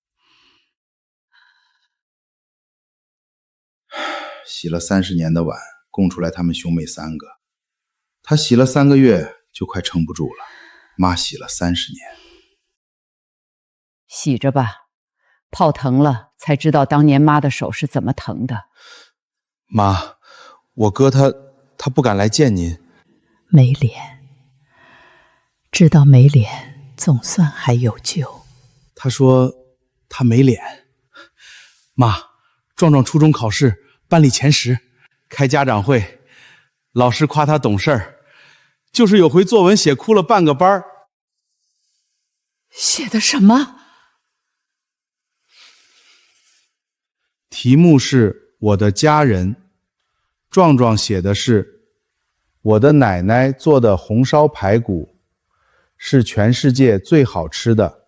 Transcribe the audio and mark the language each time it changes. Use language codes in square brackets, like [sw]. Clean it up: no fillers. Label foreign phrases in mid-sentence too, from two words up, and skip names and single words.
[zh] 洗了30年的碗，供出來他們兄妹3個，他洗了3個月就快撐不住了，媽洗了30年。洗着吧，泡疼了才知道當年媽的手是怎麼疼的。媽，我哥他不敢來見您。沒臉，知道沒臉，總算還有救。他說他沒臉。媽，壯壯初中考試班裡前10，開家長會，老師誇他懂事，就是有回作文寫哭了半個班。寫的什麼？題目是我的家人。壮壮写的是我的奶奶做的红烧排骨是全世界最好吃的。